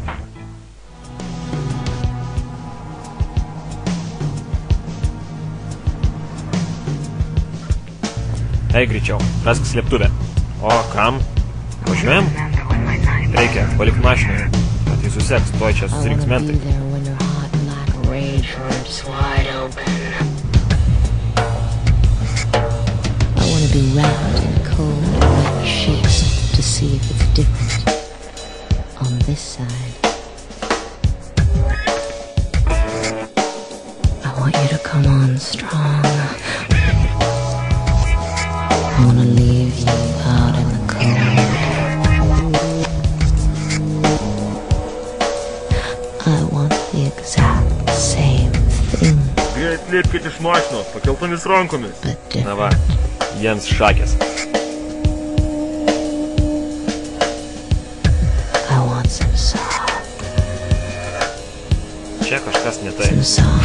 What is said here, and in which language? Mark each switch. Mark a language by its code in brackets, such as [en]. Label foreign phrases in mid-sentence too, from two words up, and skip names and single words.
[lt] Eik greičiau, rask slėptuvę. O, kam? Važiuojam? Reikia, palik mašiną. Kad jis suseks, tuoj čia susirinks mentai. [en] I want to be wrapped in cold, wet sheets to see if it's different on this side. I want you to come on strong. I want to leave you out in the cold. I want the exact same thing. [lt] Greit lipkit iš mašinos, pakeltomis rankomis. Na va, jiems šakės. [en] I want some soft. [lt] Čia kažkas ne tai. [en] Some soft.